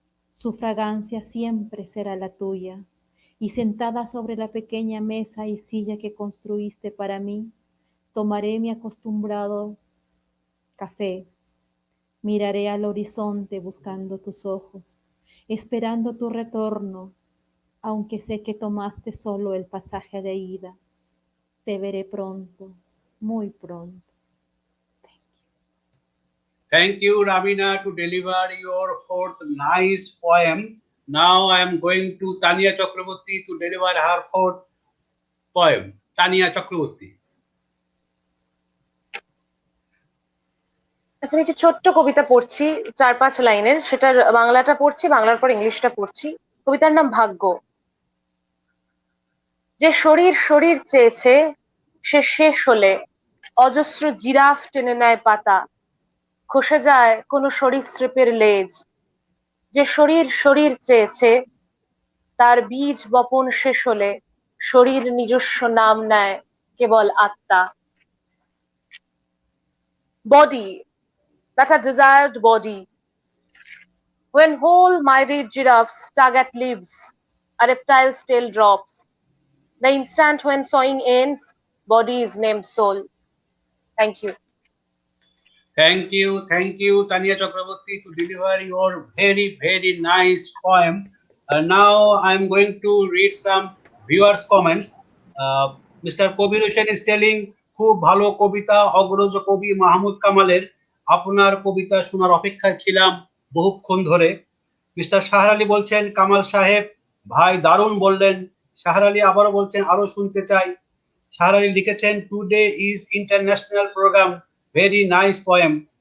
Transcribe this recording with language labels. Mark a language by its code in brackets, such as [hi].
[es] Su fragancia siempre será la tuya, y sentada sobre la pequeña mesa y silla que construiste para mí, tomaré mi acostumbrado café, miraré al horizonte buscando tus ojos, esperando tu retorno, aunque sé que tomaste solo el pasaje de ida. Te veré pronto, muy pronto. [en] Thank you, Ramina, to deliver your fourth nice poem. Now I am going to Tania Chakraborty to deliver her fourth poem. Tania Chakraborty. [bn] আচ্ছা, আমি একটি ছোট্ট কবিতা পড়ছি 4-5 লাইনের, সেটার বাংলাটা পড়ছি, বাংলার পর ইংলিশটা পড়ছি। কবিতার নাম ভাগ্য। যে শরীর শরীর চেয়েছে সে শেষ হলে অজস্র জিরাফ টেনে নেয় পাতা, খসে যায় কোনো সরীসৃপের লেজ। যে শরীর শরীর চেয়েছে তার বীজ বপন শেষ হলে শরীর নিজস্ব নাম নেয় কেবল আত্মা। [en] Body, that a desired body. When whole-minded giraffes tug at leaves, a reptile's tail drops. The instant when sawing ends, body is named soul. Thank you. Thank you, Tania Chakraborty, to deliver your very, very nice poem. Now I'm going to read some viewers' comments. Mr. [bn] Kobir Hussain is telling, খুব ভালো কবিতা অগ্রজ কবি মাহমুদ কামালের, আপনার কবিতা শোনার অপেক্ষায় ছিলাম বহুক্ষণ ধরে। মিস্টার শাহর আলী বলছেন, কামাল সাহেব ভাই দারুণ বললেন। শাহর আলী আবারও বলছেন আরো শুনতে চাই। শাহর আলী লিখেছেন, today is international programme, very nice poem.